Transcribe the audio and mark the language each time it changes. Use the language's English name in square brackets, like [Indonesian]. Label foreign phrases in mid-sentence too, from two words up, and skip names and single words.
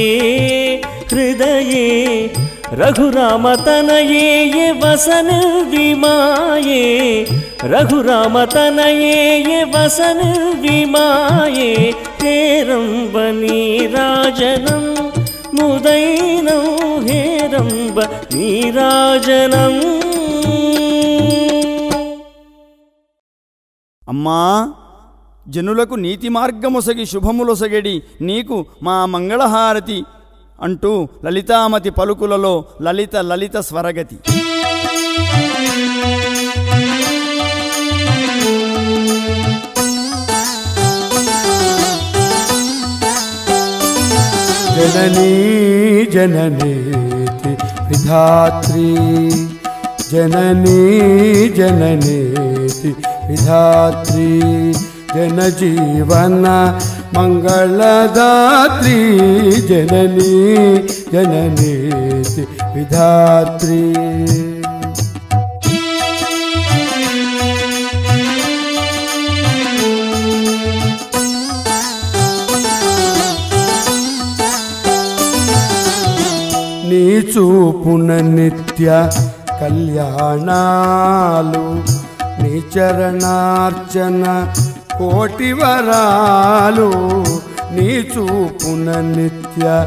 [Sanskrit] हृदये रघुरामतनये ये वसन विमाये रघुरामतनये ये वसन विमाये हेरम्बनीराजनं मुदैनं हेरम्बनीराजनं [Telugu] అమ్మా, జనులకు నీతి మార్గమొసగి శుభములొసగడి నీకు మా మంగళహారతి అంటూ లలితామతి పలుకులలో లలిత లలిత స్వరగతి. [Sanskrit] జననీ జననేతి విధాత్రి जननी जननेति विधात्री जनजीवन मंगलदात्री जननी जननेति विधात्री [Telugu] నీ చూపున నిత్య కళ్యాణాలు నీ చరణార్చన కోటి వరాలు నీ చూపున నిత్య